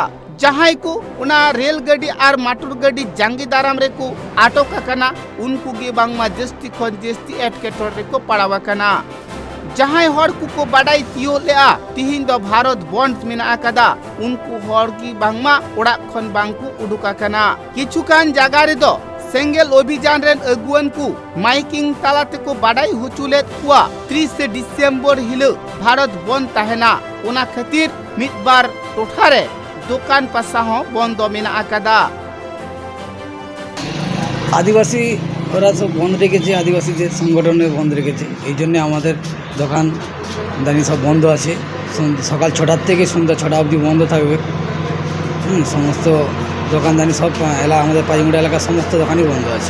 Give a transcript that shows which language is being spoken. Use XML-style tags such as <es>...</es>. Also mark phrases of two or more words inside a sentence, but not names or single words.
<sat>जहां को उना रेल गाड़ी आर माटुर गाड़ी जांगीदाराम रे को आटक कना उनको गे बांगमा जस्ती खन जस्ती एटकेटर रे को पाड़ावा कना। जहां हर को बाडाई तियो लेआ तिहिन दो भारत बंद मेना कदा उनको हर की बांगमा ओड़ा खन बांगकु उडुका कना। किछुकान जागा रे दो सेंगेल अभियान रेन अगुवन को माइकिंग तालाते को बाडाई हुचुलेत कुआ 30 डिसेम्बर हिलो भारत बंद ताहेना ओना खातिर मिदबार टोठारे दुकान पासा हो बंद मेना कदा।</sat> <bn>आदिवासी ওরা সব বন্ধ রেখেছে, আদিবাসীদের সংগঠনে বন্ধ রেখেছে। এই জন্য আমাদের দোকান দানি সব বন্ধ আছে। সকাল 6টার থেকে সন্ধ্যা 6টা অবধি বন্ধ থাকবে। সমস্ত দোকানদানি সব আমাদের পাইমুড়া এলাকার সমস্ত দোকানই বন্ধ আছে।</bn>